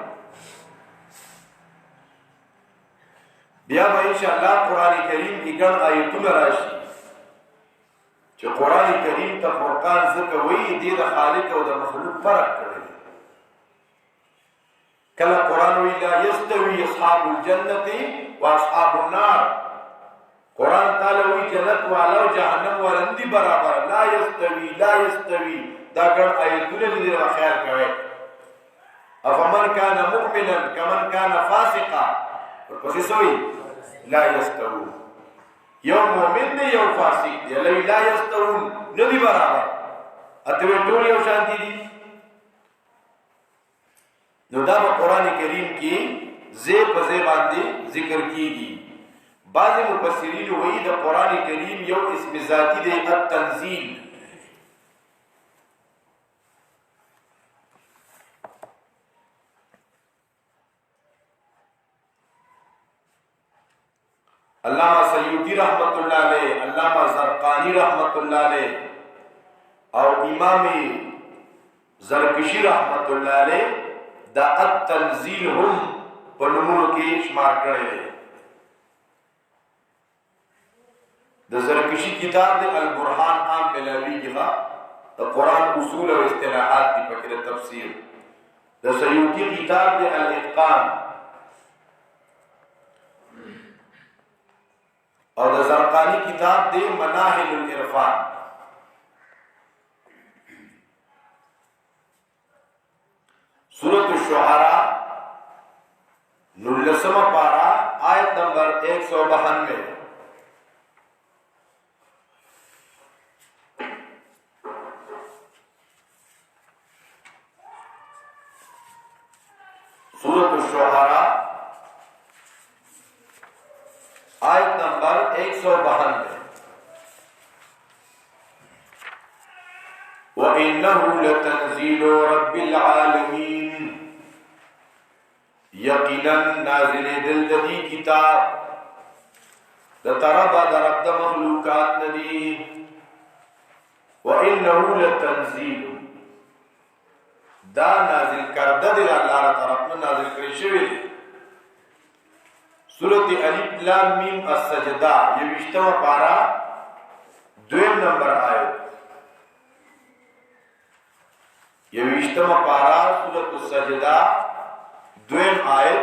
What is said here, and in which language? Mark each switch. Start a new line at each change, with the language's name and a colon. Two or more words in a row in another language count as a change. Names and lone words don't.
Pashto: بیا به
Arabic: ان شاء الله
Pashto: قرآن کریم کې ګڼ آیتونه راشي چې قرآن کریم ته فرقان ځکه وایي دې د خالق او د مخلوق فرق کړی. کله قرآن وی
Arabic: لا یستوی اصحاب الجنة واصحاب النار.
Pashto: قرآن تعالی وی جنت والا او جهنم والا ندي برابر.
Arabic: لا یستوی لا یستوی
Pashto: دا ګڼ آیتونه دې خیال کوي.
Arabic: افمن کان مؤمنا کمن کان فاسقا ورپسې سوی لا یستوون.
Pashto: یو مؤمن دی یو فاسق دی
Arabic: لا یستوون
Pashto: ندي برابر. اته ټول یو شان دي. نو دا قرآن کریم کې زی په زی باندې ذکر کیږي. بعض مفسرین وایي د قرآن کریم یو اسم ذاتی دی التنزیل. علامہ سیوطی
Arabic: رحمت اللہ علیہ،
Pashto: علامہ زرقانی
Arabic: رحمت اللہ علیہ
Pashto: او امام زرکشی
Arabic: رحمت اللہ علیہ
Pashto: دا التنزیل هم په نومونو کې شمار کړی دی. د زرکشی کتاب د البرهان عام ملاویږي د قرآن اصول او اصطلاحات دی پکې د تفسیر. د سیوطی کتاب د الاتقان او د زرقانی کتاب د مناهل العرفان.
Urdu: سورۃ الشعراء 19 پارہ آیت نمبر 192. سورۃ الشعراء آیت نمبر 192.
Arabic: وَإِنَّهُ لَتَنزِيلُ رَبِّ الْعَالَمِينَ.
Pashto: یقیناً نازل دل دی کتاب د طرف د رب د مخلوقات ندی.
Arabic: وَإِنَّهُ لَتَنزِيلُ
Pashto: دا نازل کرده دی اللہ طرف نازل کری شوی دی.
Urdu: سورۃ الف لام میم السجدہ 20 پارہ 2 نمبر آیت. 20 پارہ سورۃ السجدہ 2 آیت.